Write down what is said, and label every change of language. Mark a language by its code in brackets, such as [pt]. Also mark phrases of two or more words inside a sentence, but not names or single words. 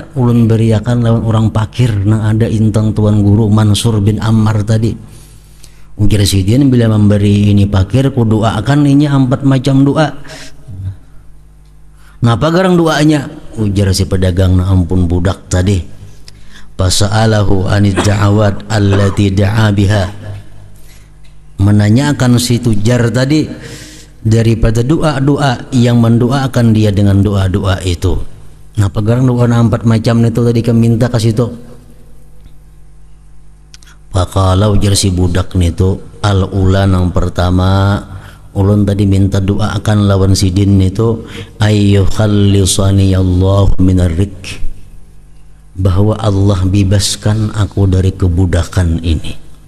[bjn] Ulun beriakan lawan orang fakir nang ada intang tuan guru Mansur bin Ammar tadi. Ujar sidin, bila memberi ini fakir ku doakan ini 4 macam doa. Napa garang doanya? Ujar si pedagang, na ampun budak tadi. [ar] فسأله عن الدعوات التي دعا بها. [bjn] Menanyakan si tujar tadi daripada doa-doa yang mendoakan dia dengan doa-doa itu. Napa garang doa 4 macam itu tadi kami minta ke situ. Faqala ujar si budak nitu, al-ula nang pertama ulun tadi minta doakan lawan sidin itu, [ar] أن يخلصني الله من الرق, [bjn] bahwa Allah bebaskan aku dari kebudakan ini.